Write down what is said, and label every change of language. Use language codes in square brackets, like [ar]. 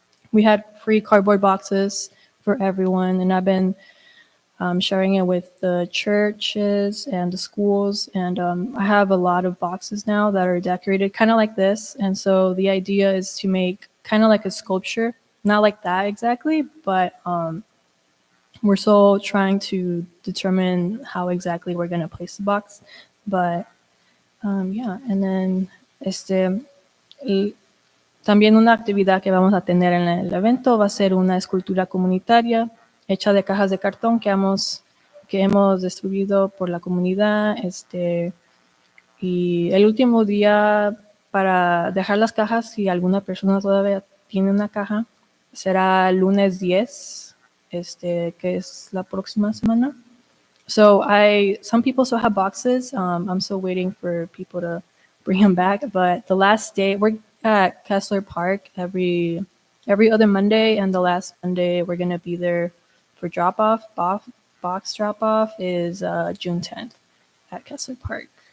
[en] We had free cardboard boxes for everyone, and I've been sharing it with the churches and the schools. And I have a lot of boxes now that are decorated kind of like this. And so the idea is to make kind of like a sculpture, not like that exactly, but we're still trying to determine how exactly we're going to place the box. But yeah, and then [es] también una actividad que vamos a tener en el evento va a ser una escultura comunitaria hecha de cajas de cartón que hemos distribuido por la comunidad. Y el último día para dejar las cajas, si alguna persona todavía tiene una caja, será el lunes 10, que es la próxima semana. [en] So some people still have boxes. I'm still waiting for people to bring them back. But the last day, we're at Kessler Park every other Monday, and the last Monday we're gonna be there for drop off. Box drop off is June 10th at Kessler Park.